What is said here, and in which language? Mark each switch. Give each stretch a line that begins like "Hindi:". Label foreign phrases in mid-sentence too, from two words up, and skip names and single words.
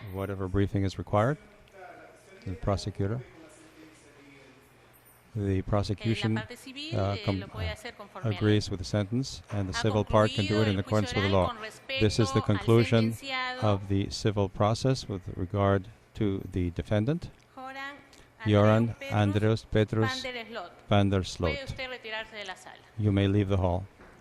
English: whatever briefing is required. The prosecutor. The
Spanish: La
English: prosecution
Spanish: parte civil lo puede hacer conforme a la ley.
English: agrees with the sentence, and the
Spanish: Ha
English: civil part can do
Spanish: concluido
English: it in
Spanish: el
English: accordance
Spanish: juicio
English: with the
Spanish: oral
English: law.
Spanish: con
English: This is the
Spanish: respecto al
English: conclusion
Spanish: sentenciado
English: of the civil process with regard to the defendant, Joran Joran Andreus Petrus van der Sloot. van der
Spanish: Puede Sloot. usted retirarse de la sala.
English: You may leave the hall.